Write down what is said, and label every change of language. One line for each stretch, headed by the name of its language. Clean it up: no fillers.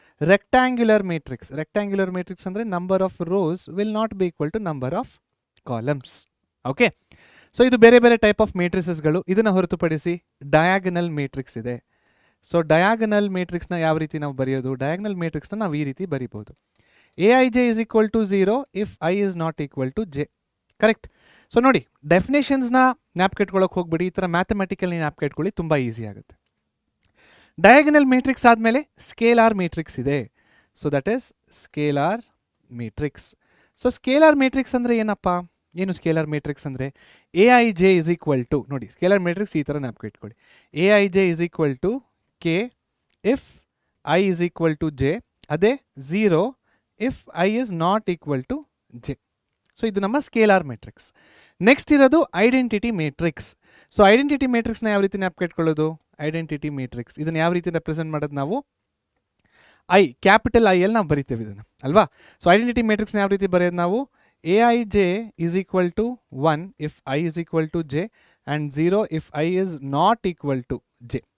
English: Rectangular matrix. Rectangular matrix ಅಂದರೆ number of rows will not be equal to number of columns. Okay.
Kannada: So ಇದು ಬೇರೆ ಬೇರೆ type of ಮೇಟ್ರಿಸಸ್ಗಳು. ಇದನ್ನು ಹೊರತುಪಡಿಸಿ diagonal matrix ಇದೆ. ಸೊ ಡಯಾಗನಲ್ ಮೇಟ್ರಿಕ್ಸ್ನ ಯಾವ ರೀತಿ ನಾವು ಬರೆಯೋದು? ಡಯಾಗನಲ್ ಮೇಟ್ರಿಕ್ಸ್ನ ನಾವು ಈ ರೀತಿ ಬರಿಬೋದು.
English: Aij is equal to 0 if I is not equal to j.
Kannada: Correct. So ನೋಡಿ, ಡೆಫಿನೇಷನ್ಸ್ನ ಜ್ಞಾಪಕ ಇಟ್ಕೊಳ್ಳೋಕೆ ಹೋಗ್ಬಿಡಿ, ಈ ಥರ ಮ್ಯಾಥಮೆಟಿಕಲ್ ಜ್ಞಾಪಕ ಇಟ್ಕೊಳ್ಳಿ, ತುಂಬ ಈಸಿ ಆಗುತ್ತೆ. ಡಯಾಗನಲ್ ಮೇಟ್ರಿಕ್ಸ್ ಆದಮೇಲೆ ಸ್ಕೇಲಾರ್ ಮೇಟ್ರಿಕ್ಸ್ ಇದೆ.
English: So that is scalar matrix.
Kannada: So scalar matrix ಅಂದರೆ ಏನಪ್ಪ? ಏನು ಸ್ಕೇಲಾರ್ ಮೇಟ್ರಿಕ್ಸ್ ಅಂದರೆ?
English: Aij is equal to,
Kannada: ನೋಡಿ ಸ್ಕೇಲಾರ್ ಮೇಟ್ರಿಕ್ಸ್ ಈ ಥರ ಜ್ಞಾಪಕ ಇಟ್ಕೊಳ್ಳಿ.
English: Aij is equal to k if I is equal to j. ಅದೇ 0 if I is not equal to j.
Kannada: So ಇದು ನಮ್ಮ ಸ್ಕೇಲಾರ್ ಮೇಟ್ರಿಕ್ಸ್. ನೆಕ್ಸ್ಟ್ ಇರೋದು ಐಡೆಂಟಿಟಿ ಮೇಟ್ರಿಕ್ಸ್. ಸೊ ಐಡೆಂಟಿಟಿ ಮೇಟ್ರಿಕ್ಸ್ನ ಯಾವ ರೀತಿ ಜ್ಞಾಪಕ ಇಟ್ಕೊಳ್ಳೋದು? ಐಡೆಂಟಿಟಿ ಮೇಟ್ರಿಕ್ಸ್ ಇದನ್ನು ಯಾವ ರೀತಿ ರೆಪ್ರೆಸೆಂಟ್ ಮಾಡೋದು ನಾವು? ಕ್ಯಾಪಿಟಲ್ ಐ ಅಲ್ಲಿ ನಾವು ಬರಿತೇವೆ ಇದನ್ನು, ಅಲ್ವಾ? ಸೊ ಐಡೆಂಟಿಟಿ ಮೇಟ್ರಿಕ್ಸ್ನ ಯಾವ ರೀತಿ ಬರೆಯೋದು ನಾವು?
English: Aij is equal to 1 if I is equal to j and 0 if I is not equal to j.